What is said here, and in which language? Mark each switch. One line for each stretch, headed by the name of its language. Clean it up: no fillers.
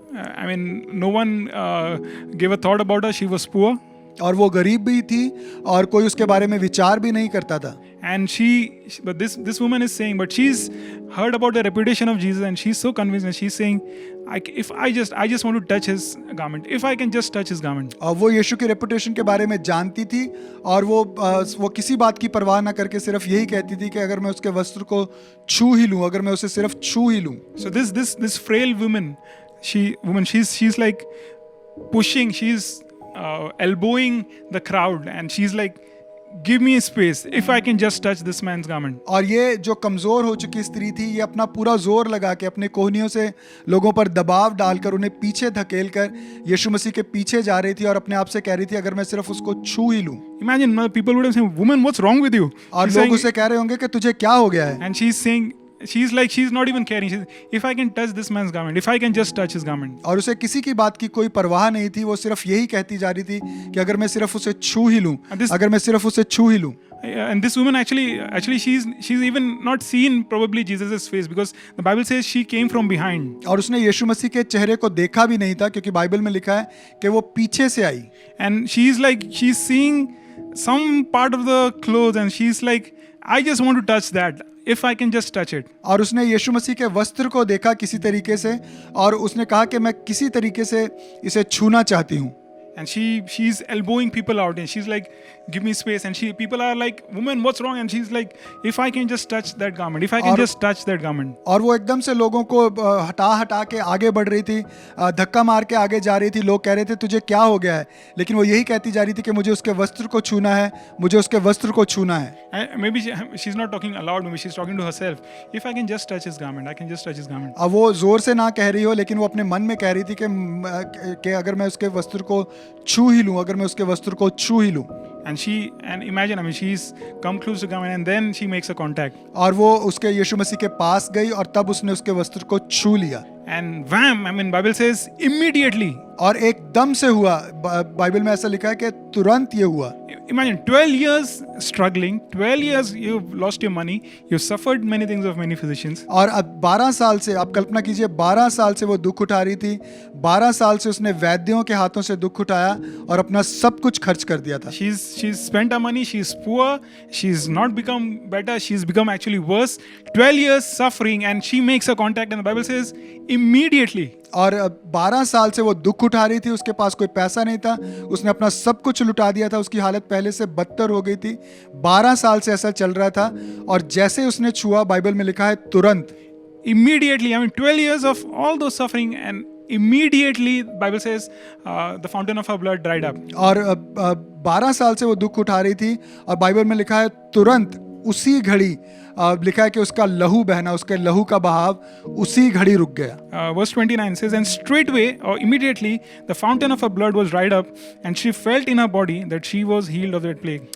English: I mean, no one gave a thought about her. She was poor.
Hindi: और वो गरीब भी थी और कोई उसके बारे में विचार भी नहीं करता था.
English: And but this woman is saying, but she's heard about the reputation of Jesus, and she's so convinced, and she's saying, if I just want to touch his garment, if I can just touch his garment.
Hindi: और वो यीशु के reputation के बारे में जानती थी, और वो किसी बात की परवाह ना करके सिर्फ यही कहती थी कि अगर मैं उसके वस्त्र को छू ही लूं, अगर मैं उसे सिर्फ छू ही लूं.
English: So this frail woman, she's like pushing, she's elbowing the crowd, and she's like, give me space if I can just touch this man's garment.
Hindi: और ये जो कमज़ोर हो चुकी स्त्री थी, ये अपना पूरा जोर लगा के अपने कोहनियों से लोगों पर दबाव डालकर उन्हें पीछे धकेल कर यीशु मसीह के पीछे जा रही थी और अपने आप से कह रही थी अगर मैं सिर्फ उसको छू ही लूं।
English: Imagine people would have said, woman, what's wrong with you?
Hindi: और
English: She's
Hindi: लोग
English: saying-
Hindi: उसे कह रहे होंगे कि तुझे क्या हो गया है,
English: and she's saying, she's not even caring. She's, if I can touch this man's garment, if I can just touch his garment.
Hindi: और उसे किसी की बात की कोई परवाह नहीं थी। वो सिर्फ यही कहती जा रही थी कि अगर मैं सिर्फ उसे छू ही लूं,
English: And this-
Hindi: अगर मैं सिर्फ उसे छू ही लूं।
English: And this woman actually she's even not seen probably Jesus's face, because the Bible says she came from behind.
Hindi: और उसने यीशु मसीह के चेहरे को देखा भी नहीं था, क्योंकि बाइबल में लिखा है कि वो पीछे से आई।
English: And she's seeing some part of the clothes, and she's like, I just want to touch that. If I can just touch it.
Hindi: और उसने यीशु मसीह के वस्त्र को देखा किसी तरीके से, और उसने कहा कि मैं किसी तरीके से इसे छूना चाहती हूँ।
English: And she's elbowing people out, and she's like, give me space. And people are like, woman, what's wrong? And she's like, if I can just touch that garment, if I can just touch that garment.
Hindi: और वो एकदम से लोगों को हटा के आगे बढ़ रही थी, धक्का मार के आगे जा रही थी। लोग कह रहे थे तुझे क्या हो गया है, लेकिन वो यही कहती जा रही थी कि मुझे उसके वस्त्र को छूना है, मुझे उसके वस्त्र को छूना है।
English: And maybe she's not talking aloud, maybe she's talking to herself. If I can just touch his garment, I can just touch his garment.
Hindi: अब वो जोर से ना कह रही हो, लेकिन वो अपने मन में कह रही थी कि अगर मैं उसके वस्त्र को छू ही लूं, अगर मैं उसके वस्त्र को छू ही लूं।
English: And imagine, I mean, she's come close to garment, and then she makes a contact.
Hindi: और वो उसके यीशु मसीह के पास गई और तब उसने उसके वस्त्र को छू लिया।
English: And wham, I mean, Bible says immediately.
Hindi: और एकदम से हुआ। बाइबल में ऐसा लिखा है कि तुरंत ये हुआ।
English: Imagine 12 years struggling, 12 years you've lost your money, you've suffered many things of many physicians.
Hindi: और अब 12 साल से, आप कल्पना कीजिए, 12 साल से वो दुख उठा रही थी। 12 साल से उसने वैद्यों के हाथों से दुख उठाया और अपना सब कुछ खर्च कर दिया था।
English: She's spent her money, she's poor, she's not become better, she's become actually worse. 12 years suffering, and she makes a contact, and the Bible says immediately.
Hindi: और 12 साल से वो दुख उठा रही थी, उसके पास कोई पैसा नहीं था, उसने अपना सब कुछ लुटा दिया था, उसकी हालत पहले से बदतर हो गई थी। 12 साल से ऐसा चल रहा था, और जैसे उसने छुआ, बाइबल में लिखा है तुरंत।
English: Immediately, I mean, 12 years of all those suffering, and immediately, Bible says, the fountain of her blood dried up.
Hindi: और 12 साल से वो दुख उठा रही थी, और बाइबल में लिखा है तुरंत, उसी घड़ी लिखा है कि उसका लहू बहना, उसके लहू का बहाव उसी घड़ी रुक गया।
English: Verse 29 says, and straightway or immediately the fountain of her blood was dried up, and she felt in her body that she was healed of that plague.